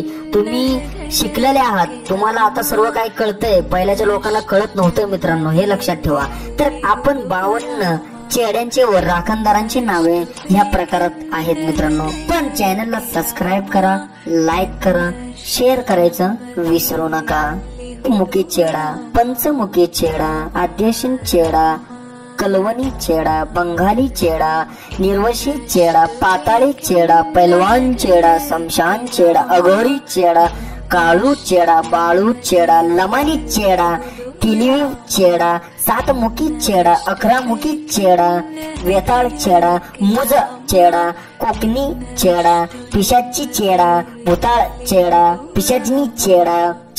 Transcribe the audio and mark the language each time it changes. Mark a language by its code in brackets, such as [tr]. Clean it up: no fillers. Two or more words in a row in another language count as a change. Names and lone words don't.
[mr] तुम्ही शिकलेले आहात, तुम्हाला आता सर्व काही कळतंय, पहिल्याच्या लोकांना कळत नव्हतं मित्रांनो, हे लक्षात ठेवा। तर आपण 52 चेड्यांचे व राखणदारांची नावे ह्या प्रकारात आहेत मित्रांनो। पण चॅनलला सबस्क्राईब करा, लाईक करा, शेअर करायचं विसरू नका। मुखी चेडा, पंचमुखी चेडा, आद्यशीन चेडा, कलवनी चेडा, बंगाली चेडा, निर्वशी चेडा, पाताळी चेडा, पैलवान चेडा, शमशान चेडा, अघोरी चेडा, काळू चेडा, बाळू चेडा, लमानी चेडा, तिलिव चेडा, सातमुखी चेडा, 11 मुखी चेडा, वेताळ चेडा, मुज चेडा, कोकणी चेडा, पिशाची चेडा, भूताळ चेडा, पिशाचनी चेडा,